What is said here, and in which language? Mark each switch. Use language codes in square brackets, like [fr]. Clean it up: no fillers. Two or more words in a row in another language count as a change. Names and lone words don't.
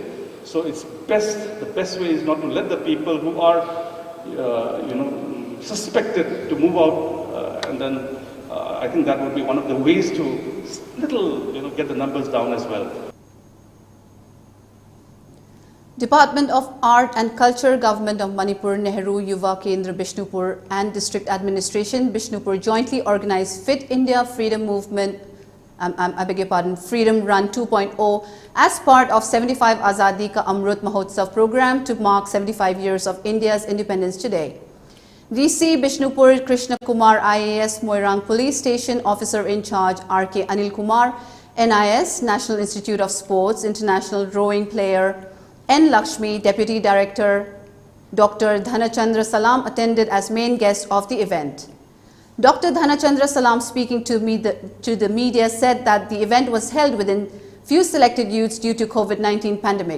[en] So it's the best way is not to let the people who are, suspected to move out, and then I think that would be one of the ways to get the numbers down as well. Department of Art and Culture, Government of Manipur, Nehru Yuva Kendra Bishnupur and District Administration Bishnupur jointly organized Fit India Freedom Movement, Freedom Run 2.0 as part of 75 Azadi Ka Amrut Mahotsav program to mark 75 years of India's independence today. DC Bishnupur Krishna Kumar IAS Moirang Police Station Officer in Charge RK Anil Kumar, NIS National Institute of Sports International Rowing Player N. Lakshmi, Deputy Director Dr. Dhanachandra Salam attended as main guest of the event. Dr. Dhanachandra Salam, speaking to the media, said that the event was held within few selected youths due to COVID-19 pandemic.